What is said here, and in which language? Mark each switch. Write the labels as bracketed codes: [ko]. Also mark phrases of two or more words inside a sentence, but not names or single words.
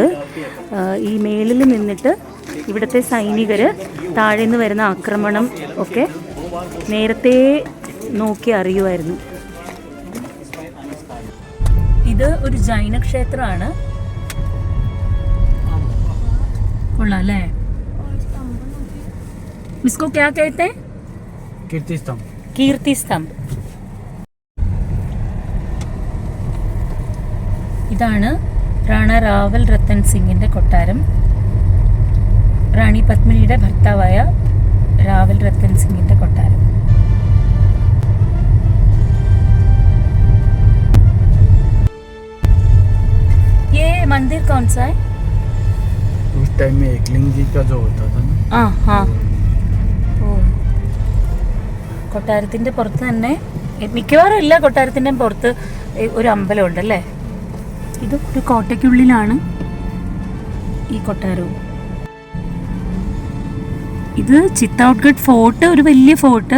[ml] ഈ മേളിൽ നിന്നിട്ട് ഇവിടുത്തെ സൈനികർ താഴെ നിന്ന് വരുന്ന ആക്രമണം ഒക്കെ നേരത്തെ നോക്കി അറിയുമായിരുന്നു. ഇത് ഒരു ജൈന ക്ഷേത്രമാണ്. കൊള്ളാം അല്ലേ? [hi] इसको क्या कहते हैं? कीर्ति स्तंभ. कीर्ति स्तंभ. [ml] ഇതാണ് റാണ റാവൽ രത്തൻ സിംഗിന്റെ കൊട്ടാരം. റാണി പത്മിനിയുടെ ഭർത്താവായ റാവൽ രത്തൻ സിംഗിന്റെ കൊട്ടാരം. [hi] ये मंदिर कौन सा है? उस टाइम में एकलिंगी का जो होता था ना. हाँ हाँ. [ml] കൊട്ടാരത്തിൻ്റെ പുറത്ത് തന്നെ മിക്കവാറും എല്ലാ കൊട്ടാരത്തിൻ്റെയും പുറത്ത് ഒരു അമ്പലമുണ്ട് അല്ലേ? ഇത് ഒരു കോട്ടയ്ക്കുള്ളിലാണ് ഈ കൊട്ടാരവും. ഇത് ചിത്തോഡ്ഗഡ് ഫോർട്ട്, ഒരു വലിയ ഫോർട്ട്.